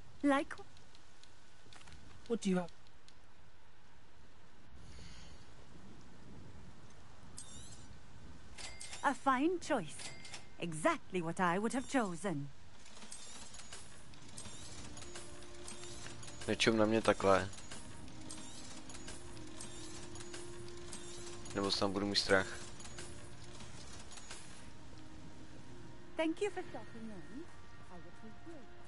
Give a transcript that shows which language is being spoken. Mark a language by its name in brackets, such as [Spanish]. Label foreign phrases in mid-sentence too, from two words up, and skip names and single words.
[English] Like? What do you have? A fine choice. Exactly what I would have chosen. [Czech] Nečum na mě takhle. Nebo sám budu mít strach. [English] Thank you for stopping in. I appreciate